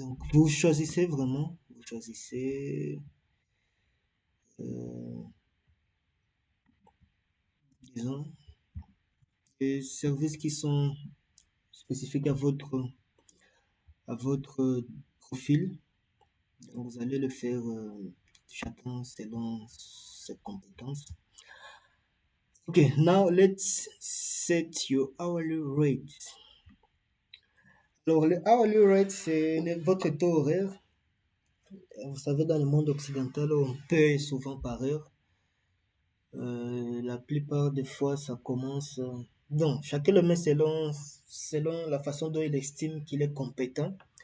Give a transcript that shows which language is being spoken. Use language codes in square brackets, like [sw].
[fr] Donc, vous choisissez vraiment, vous choisissez, euh, disons, les services qui sont spécifiques à votre profil. Donc, vous allez le faire chacun selon ses compétences. [en] Okay, now let's set your hourly rate. [fr] Alors, le hourly rate, c'est votre taux horaire. Vous savez, dans le monde occidental, on paye souvent par heure. La plupart des fois, ça commence. Donc, chacun le met selon la façon dont il estime qu'il est compétent.